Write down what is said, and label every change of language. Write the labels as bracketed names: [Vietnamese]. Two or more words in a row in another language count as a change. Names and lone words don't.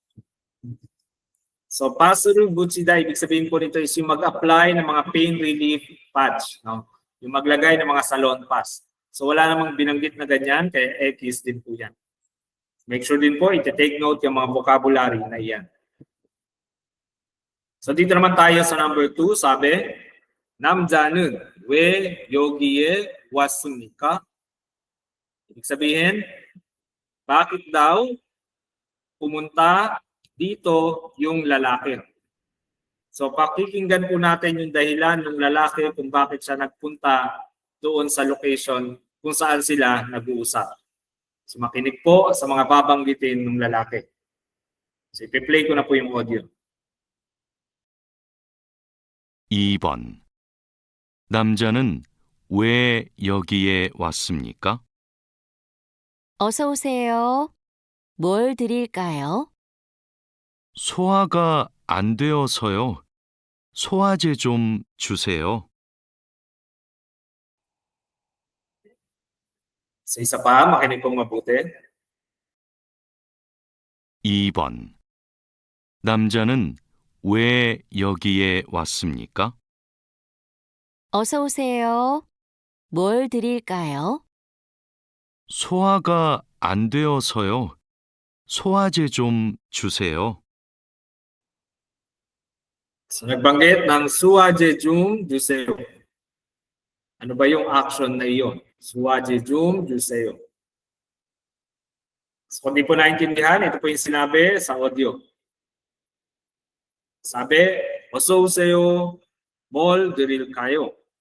[Filipino] So, [Korean] 파스를 붙이다, [Filipino] ibig sabihin po nito is yung mag-apply ng mga pain relief patch. No? Yung maglagay ng mga salon pass. So, wala namang binanggit na ganyan, kaya X din po yan. [English] Make sure [Filipino] din po, iti-take note yung mga vocabulary na yan. So, dito naman tayo sa number 2, sabi, [Korean] 남자는 왜 여기에 왔습니까? [Filipino] Ibig sabihin, bakit daw pumunta dito yung lalaki? So pakikinggan po natin yung dahilan ng lalaki kung bakit siya nagpunta doon sa location kung saan sila nag-uusap. So makinig po sa mga babanggitin ng lalaki. So ipi-play ko na po yung audio. [Korean] 2번. 남자는 왜 여기에 왔습니까? 어서 오세요. 뭘 드릴까요? 소화가 안 되어서요. 소화제 좀 주세요. [Filipino] So isa pa, makinig pong mabuti. [Korean] 2번. 남자는 왜 여기에 왔습니까? 어서 오세요. 뭘 드릴까요? 소화가 안 되어서요. 소화제 좀 주세요. [Filipino] So nagbanggit ng [Korean] 소화제 좀 주세요. [Filipino] Ano ba yung action na iyon? [Korean] 소화제 좀 주세요. [Filipino] So kung di po naintindihan, ito po yung sinabi sa audio. [Korean] Sabi, 어서 오세요, 뭘 드릴까요.